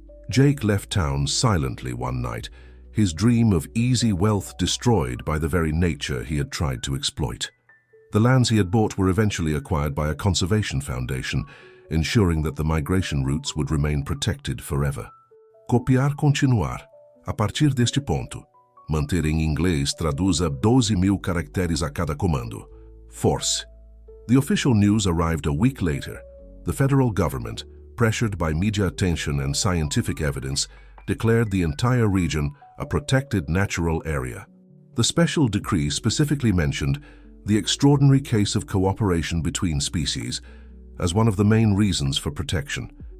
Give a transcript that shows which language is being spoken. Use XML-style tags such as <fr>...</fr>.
<en>Jake left town silently one night, his dream of easy wealth destroyed by the very nature he had tried to exploit. The lands he had bought were eventually acquired by a conservation foundation, ensuring that the migration routes would remain protected forever.</en> <pt>Copiar continuar. A partir deste ponto. Manter em inglês, traduza 12.000 caracteres a cada comando.</pt> <en>Force. The official news arrived a week later. The federal government, pressured by media attention and scientific evidence, declared the entire region a protected natural area. The special decree specifically mentioned the extraordinary case of cooperation between species as one of the main reasons for protection.</en>